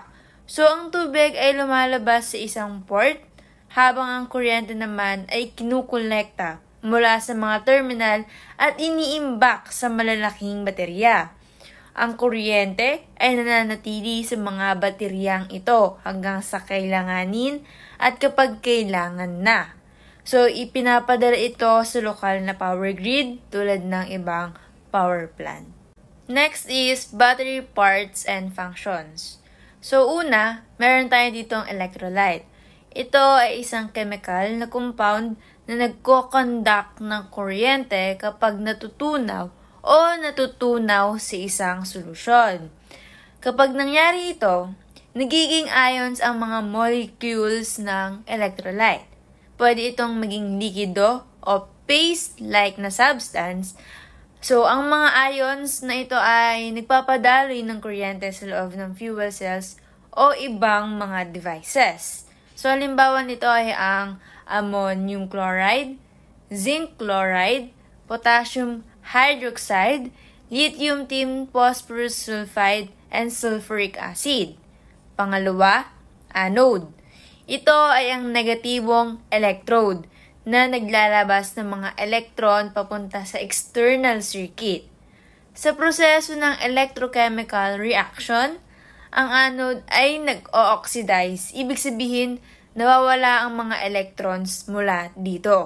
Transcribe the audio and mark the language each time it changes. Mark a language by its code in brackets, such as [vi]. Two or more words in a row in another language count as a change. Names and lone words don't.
[tl] So, ang tubig ay lumalabas sa isang port habang ang kuryente naman ay kinukolekta mula sa mga terminal at iniimbak sa malalaking baterya. Ang kuryente ay nananatili sa mga bateryang ito hanggang sa kailanganin at kapag kailangan na. So, ipinapadala ito sa lokal na [en] power grid [tl] tulad ng ibang [en] power plant. Next is battery parts and functions. [tl] So, una, meron tayo ditong electrolyte. Ito ay isang chemical na compound na nagko-conduct ng kuryente kapag natutunaw o natutunaw sa isang solusyon. Kapag nangyari ito, nagiging ions ang mga molecules ng electrolyte. Pwede itong maging likido o paste-like na substance. So, ang mga ions na ito ay nagpapadaloy ng kuryente sa loob ng [en] fuel cells [tl] o ibang mga devices. So, halimbawa nito ay ang [en] ammonium chloride, zinc chloride, potassium hydroxide, lithium tin phosphorus sulfide, and sulfuric acid. [tl] Pangalawa, anode. Ito ay ang negatibong electrode na naglalabas ng mga electron papunta sa [en] external circuit. [tl] Sa proseso ng [en] electrochemical reaction, [tl] ang anode ay nag-o-oxidize, ibig sabihin nawawala ang mga electrons mula dito.